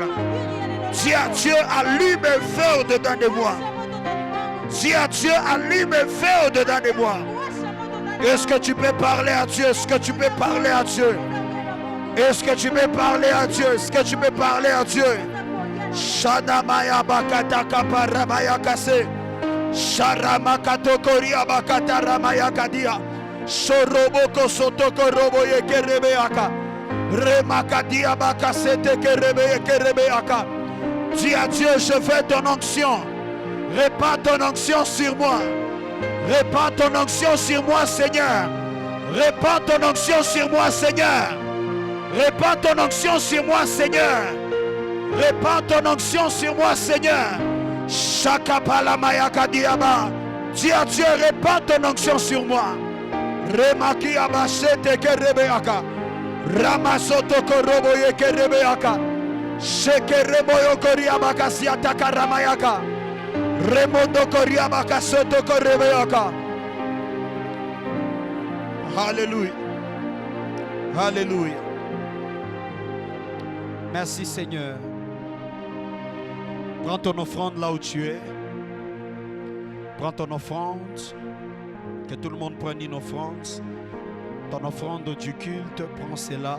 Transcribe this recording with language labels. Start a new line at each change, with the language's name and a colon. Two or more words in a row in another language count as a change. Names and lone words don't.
French: Dis à Dieu, allume un feu au-dedans de moi. Dis à Dieu, allume un feu au-dedans de moi. Est-ce que tu peux parler à Dieu? Est-ce que tu peux parler à Dieu? Est-ce que tu peux parler à Dieu? Est-ce que tu peux parler à Dieu? Shanamaya bakata kaparamaya kase. Sharamakato koria bakata ramaya kadia. Soroboko sotoko robo yekerebeaka. Remakadia bakasete kerebeaka. Dis à Dieu, je veux ton onction. Répands ton onction sur moi. Répands ton onction sur moi, Seigneur. Répands ton onction sur moi, Seigneur. Répands ton onction sur moi, Seigneur. Répands ton onction sur moi, Seigneur. Shakapala diaba. Dis à Dieu, répands ton onction sur moi. Remaki abashete kerebeaka. Ramasoto korobo yekerebeaka. Shekereboyo koriabaka siataka ramayaka. Remondo koriabaka soto korebeaka. Alléluia. Alléluia. Merci Seigneur. Prends ton offrande là où tu es. Prends ton offrande. Que tout le monde prenne une offrande. Ton offrande du culte, prends cela.